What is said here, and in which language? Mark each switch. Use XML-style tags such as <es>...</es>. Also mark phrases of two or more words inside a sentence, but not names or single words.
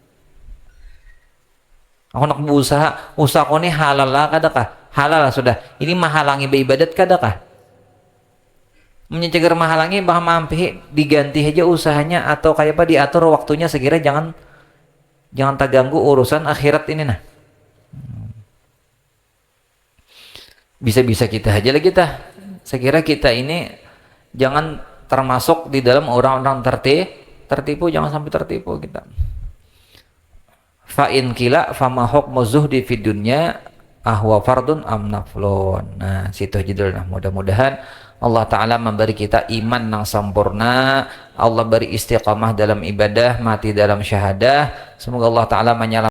<bjn>Aku hendak berusaha, usahaku nih halal lah kadakah, halal lah sudah, ini menghalangi beribadat kadakah, mencegah menghalangi bah mampi diganti aja usahanya atau kayak apa diatur waktunya sekira jangan terganggu urusan akhirat ini nah. Bisa-bisa kita aja lah kita. Sekira kita ini jangan termasuk di dalam orang-orang tertipu, jangan sampai tertipu kita.</bjn> <ar>فإن قيل فما حكم الزهد في الدنيا أهو فرض أم نفل.</ar> <bjn>Nah, situ judulnya. Mudah-mudahan Allah Ta'ala memberi kita iman yang sempurna, Allah beri istiqamah dalam ibadah, mati dalam syahadah. Semoga Allah Ta'ala menyelamatkan</bjn>